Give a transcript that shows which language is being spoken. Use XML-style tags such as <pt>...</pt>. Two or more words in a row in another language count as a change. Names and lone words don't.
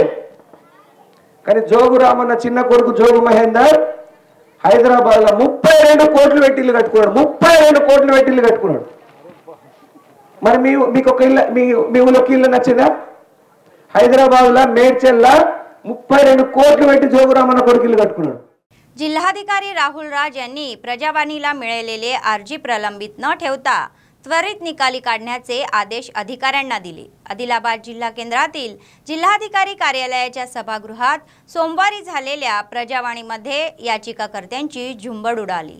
<te>కానీ జోగురామన్న చిన్న కొడుకు జోగు మహేందర్ హైదరాబాద్ లో 32 కోట్లు పెట్టి ఇల్లు కట్టుకున్నాడు. 32 కోట్లు పెట్టి ఇల్లు కట్టుకున్నాడు. మరి మీకు ఒక ఇల్లు, మీ ఊళ్ళోకి ఇల్లు నచ్చిందా? హైదరాబాద్ లో మేడ్చల్లా 32 కోట్లు పెట్టి జోగురామన్న కొడుకు ఇల్లు కట్టుకున్నాడు.</te> <mr>जिल्हाधिकारी राहुल राज यांनी प्रजावाणीला मिळालेले अर्जी प्रलंबित न ठेवता त्वरित निकाली काढण्याचे आदेश अधिकाऱ्यांना दिले. आदिलाबाद जिल्हा केंद्रातील जिल्हाधिकारी कार्यालयाच्या सभागृहात सोमवारी झालेल्या प्रजावाणीमध्ये याचिकाकर्त्यांची झुंबड उडाली.</mr>